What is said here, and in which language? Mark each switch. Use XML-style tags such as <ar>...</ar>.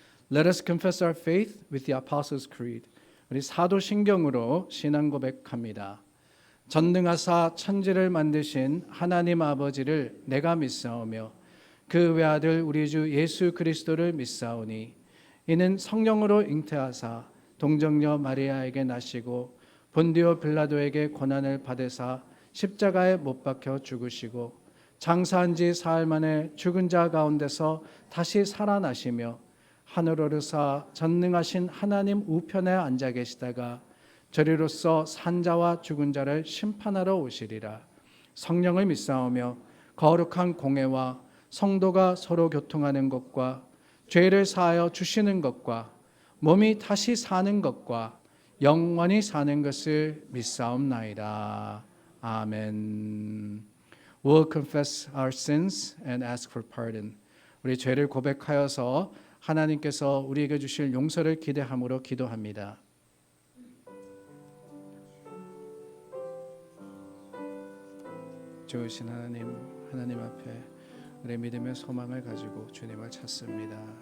<en>Let us confess our faith with the Apostles' Creed.</en> <ko>우리 사도신경으로 신앙 고백합니다. 전능하사 천지를 만드신 하나님 아버지를 내가 믿사오며 그 외아들 우리 주 예수 그리스도를 믿사오니 이는 성령으로 잉태하사 동정녀 마리아에게 나시고 본디오 빌라도에게 고난을 받으사 십자가에 못 박혀 죽으시고 장사한 지 사흘 만에 죽은 자 가운데서 다시 살아나시며 하늘 오르사 전능하신 하나님 우편에 앉아 계시다가 저리로서 산자와 죽은 자를 심판하러 오시리라. 성령을 믿사오며 거룩한 공회와 성도가 서로 교통하는 것과 죄를 사하여 주시는 것과 몸이 다시 사는 것과 영원히 사는 것을 믿사옵나이다. 아멘.</ko> <en>We'll confess our sins and ask for pardon.</en> <ko>우리 죄를 고백하여서 하나님께서 우리에게 주실 용서를 기대함으로 기도합니다. 좋으신 하나님 앞에 우리 믿음의 소망을 가지고 주님을 찾습니다.</ko>